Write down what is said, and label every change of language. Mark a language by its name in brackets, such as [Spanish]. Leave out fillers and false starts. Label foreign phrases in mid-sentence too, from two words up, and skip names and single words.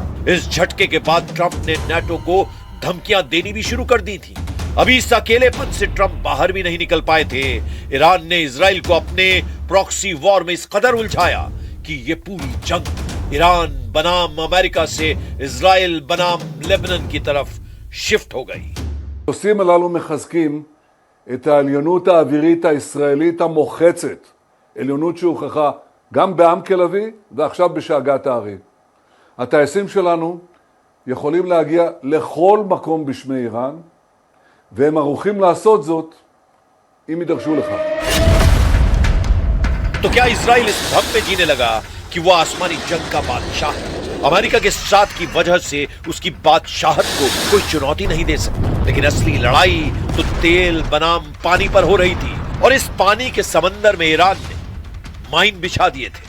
[Hindi] इस झटके के बाद ट्रंप ने नाटो को धमकियां देनी भी शुरू कर दी थी। अभी इस अकेलेपन से ट्रंप बाहर भी नहीं निकल पाए थे। ईरान ने इजराइल को अपने [English] proxy war [Hindi] में इस कदर उलझाया कि ये पूरी जंग ईरान बनाम अमेरिका से इजराइल बनाम लेबनान की तरफ शिफ्ट हो गई। [Hebrew] הנושאים הללו מחזקים את העליונות האווירית הישראלית המוחצת, עליונות שהוכחה גם בעמק לוי ועכשיו בשאגת הערים. הטייסים שלנו יכולים להגיע לכל מקום בשמי איראן, והם ערוכים לעשות זאת אם יידרשו לכך. [Hindi] तो क्या इजराइल इस भ्रम में जीने लगा कि वो आसमानी जंग का बादशाह है? अमेरिका के साथ की वजह से उसकी बादशाहत को कोई चुनौती नहीं दे सकता। लेकिन असली लड़ाई तो तेल बनाम पानी पर हो रही थी, और इस पानी के समंदर में ईरान ने माइन बिछा दिए थे।